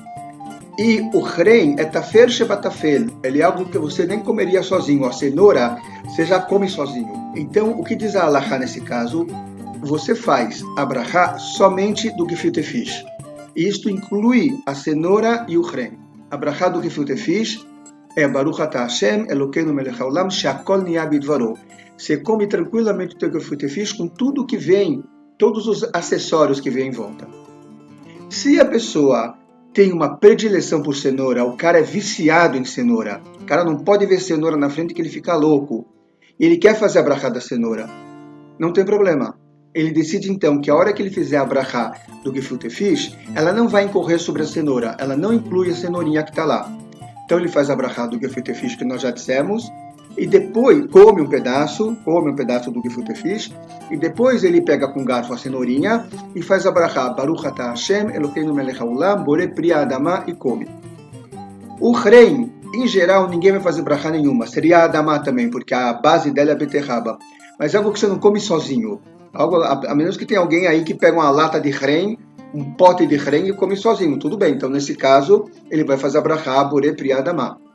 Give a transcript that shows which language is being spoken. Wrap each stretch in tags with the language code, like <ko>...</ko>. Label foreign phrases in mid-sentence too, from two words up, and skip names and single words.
<pt>E o hrem é</pt> <he>טפל שבטפל.</he> <pt>Ele é algo que você nem comeria sozinho. A cenoura você já come sozinho. Então, o que diz a halachá nesse caso? Você faz a brachá somente do</pt> <yi>געפילטע פיש.</yi> <pt>E isto inclui a cenoura e o hrem. A brachá do</pt> <yi>געפילטע פיש</yi> <pt>é</pt> <he>ברוך אתה השם אלוקינו מלך העולם שהכל נהיה בדברו.</he> <pt>Você come tranquilamente o teu</pt> <yi>געפילטע פיש</yi> <pt>com tudo que vem, todos os acessórios que vem em volta. Se a pessoa tem uma predileção por cenoura, o cara é viciado em cenoura, o cara não pode ver cenoura na frente que ele fica louco, ele quer fazer a brachá da cenoura, não tem problema. Ele decide então que a hora que ele fizer a brachá do</pt> <yi>געפילטע פיש,</yi> <pt>ela não vai incorrer sobre a cenoura, ela não inclui a cenourinha que está lá. Então ele faz a brachá do</pt> <yi>געפילטע פיש</yi> <pt>que nós já dissemos, e depois come um pedaço do</pt> <yi>געפילטע פיש,</yi> <pt>e depois ele pega com garfo a cenourinha e faz a brachá</pt> <he>ברוך אתה השם אלוקינו מלך העולם בורא פרי האדמה</he> <pt>e come. O hrem, em geral, ninguém vai fazer brachá nenhuma, seria a adamah também, porque a base dela é a beterraba, mas é algo que você não come sozinho. Algo, a menos que tenha alguém aí que pega uma lata de hrem, um pote de hrem e come sozinho, tudo bem. Então, nesse caso, ele vai fazer a brachá</pt> <he>בורא פרי האדמה.</he>